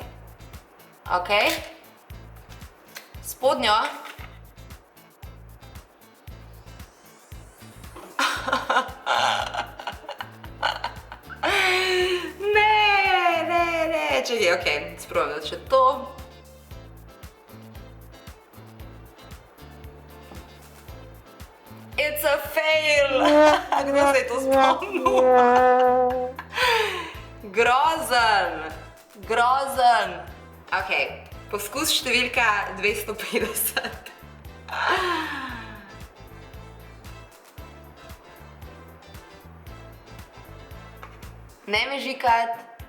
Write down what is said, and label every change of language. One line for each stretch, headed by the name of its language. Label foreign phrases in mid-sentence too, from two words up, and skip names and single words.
Slovenian: Ok. Spodnjo. Ne, čekaj, ok, sprobam še to.
English: It's a fail!
Slovenian: Kdo se je to spomnil? Grozen! Ok, poskus številka 250. Ne me žikat.